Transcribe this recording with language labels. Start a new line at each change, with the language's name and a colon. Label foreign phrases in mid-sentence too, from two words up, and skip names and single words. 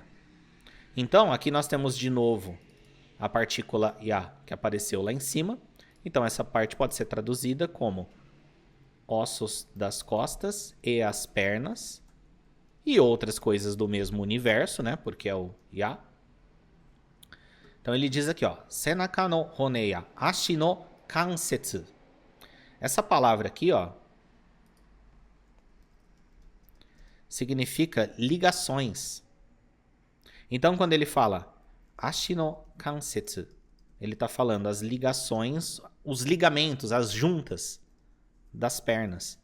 Portuguese: Então, aqui nós temos de novo a partícula ya, que apareceu lá em cima. Então, essa parte pode ser traduzida como ossos das costas e as pernas. E outras coisas do mesmo universo, né? Porque é o ya. Então, ele diz aqui, ó.
Japanese: 背中の骨や足の関節.
Portuguese: Essa palavra aqui, ó, significa ligações. Então, quando ele fala
Japanese: 足の関節,
Portuguese: ele está falando as ligações, os ligamentos, as juntas das pernas.